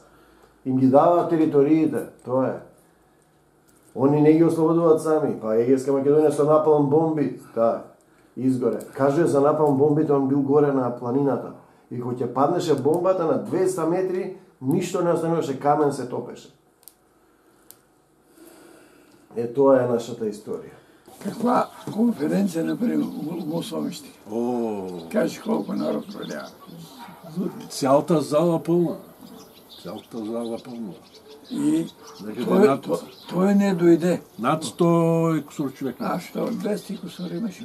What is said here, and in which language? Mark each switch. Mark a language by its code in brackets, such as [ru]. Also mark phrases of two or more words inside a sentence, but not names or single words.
[mk] Им ги даваат териториите, тоа е. Они не ги ослободуваат сами, па Егејска Македонија со напалм бомби, таа изгоре. Кажува за напалм бомбите, он бил горе на планината. И кога ќе паднеше бомбата на 200 метри, ништо не остануваше, камен се топеше. Тоа е нашата историја. [bg] Каква конференция направи в Мосовищи? Кажи колко народ пролява. Цялата зала пълна. Цялата зала пълна. И той не дойде. Над 100 кусор човек. Що 200 кусор имаше?